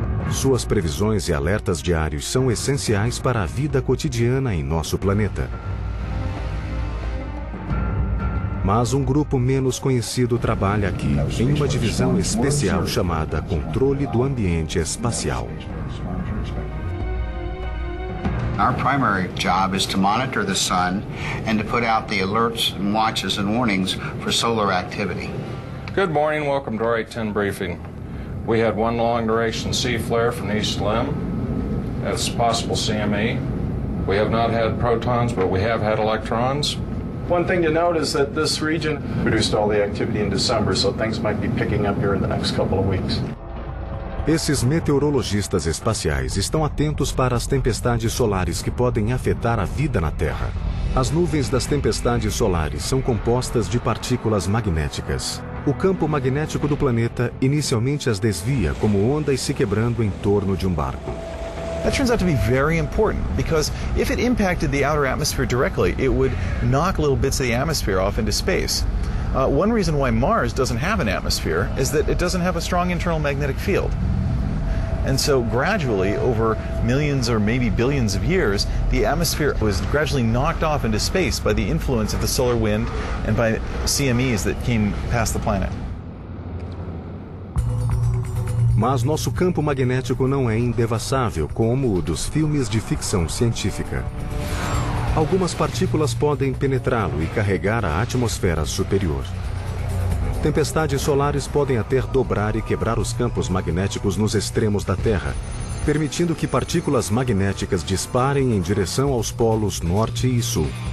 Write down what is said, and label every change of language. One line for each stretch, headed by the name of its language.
Portuguese: Suas previsões e alertas diários são essenciais para a vida cotidiana em nosso planeta. Mas um grupo menos conhecido trabalha aqui, em uma divisão especial chamada Controle do Ambiente Espacial.
English: Our primary job is to monitor the sun and to put out the alerts and watches and warnings for solar activity. Good morning, welcome to our 810 briefing. We had one long duration C flare from East Lim. That's possible CME. We have not had protons, but we have had electrons. One thing to note is that this region produced all the activity in December, so things might be picking up here in the next couple of weeks.
Portuguese: Esses meteorologistas espaciais estão atentos para as tempestades solares que podem afetar a vida na Terra. As nuvens das tempestades solares são compostas de partículas magnéticas. O campo magnético do planeta inicialmente as desvia como ondas se quebrando em torno de um barco.
English: That turns out to be very important, because if it impacted the outer atmosphere directly, it would knock little bits of the atmosphere off into space. One reason why Mars doesn't have an atmosphere is that it doesn't have a strong internal magnetic field. And so gradually, over millions or maybe billions of years, the atmosphere was gradually knocked off into space by the influence of the solar wind and by CMEs that came past the planet.
Portuguese: Mas nosso campo magnético não é indevassável como o dos filmes de ficção científica. Algumas partículas podem penetrá-lo e carregar a atmosfera superior. Tempestades solares podem até dobrar e quebrar os campos magnéticos nos extremos da Terra, permitindo que partículas magnéticas disparem em direção aos polos norte e sul.